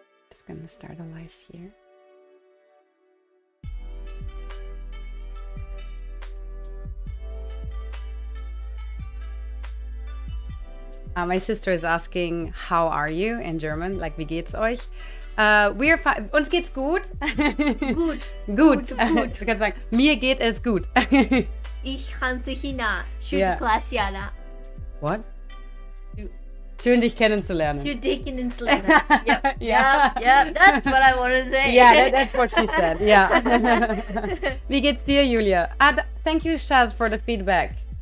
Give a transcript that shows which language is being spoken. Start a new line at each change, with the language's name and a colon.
English: Just gonna start a live here. My sister is asking, how are you in German? Like,
German: wie geht's euch?
English: We are fine.
German: Uns geht's gut. Gut. Gut. Du kannst sagen, mir geht es gut. Ich heiße Hina. Schön,
English: Yeah. Class Jana. What?
German: Schön, dich kennenzulernen. Schön, dich kennenzulernen.
English: Yep. Yeah. Yeah. That's what I want to say. Yeah, that's what she said. Yeah.
German: Wie geht's dir,
English: Julia? Thank you, Shaz, for the feedback.